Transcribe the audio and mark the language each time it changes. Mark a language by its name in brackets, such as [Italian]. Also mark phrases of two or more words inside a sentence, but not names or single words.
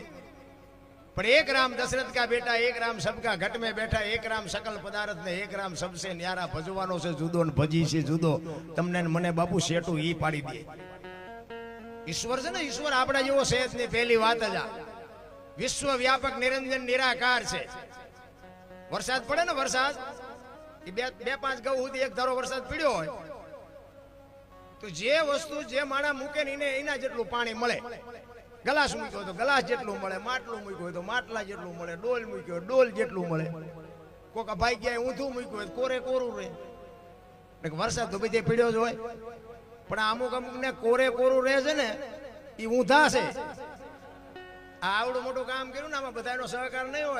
[Hindi] पर एक राम दशरथ का बेटा, एक राम सबका घट में बैठा, एक राम सकल पदार्थ ने, एक राम सबसे न्यारा [Gujarati] ભજવાનો સે જુદો ને ભજી સે જુદો। તમને મને બાપુ સેટુ ઈ પાડી દે। ઈશ્વર સે ને ઈશ્વર આપડા જેવો સેજ ને પહેલી બાત જ આ વિશ્વ વ્યાપક નિરંજન નિરાકાર છે। વરસાદ પડે ને વરસાદ ઈ બે પાંચ ગાઉ સુધી એક ધારો વરસાદ પડ્યો હોય તો જે વસ્તુ જે માણા મૂકે ને એના જેટલું પાણી મળે। ગલાસ મૂક્યો તો ગલાસ જેટલું મળે, માટલું મૂક્યો તો માટલા જેટલું મળે, ડોલ મૂક્યો ડોલ જેટલું મળે। કોકા ભાઈ ગયા ઊંધું મૂક્યો તો કોરે કોરું રહે। એટલે વરસાદ તો બધે પડ્યો જ હોય, પણ અમુક અમુક ને કોરે કોરું રહે છે ને એ ઊંધા છે। આ આવડું મોટું કામ કર્યું ને આમાં બધાનો સહકાર નહીં હોય।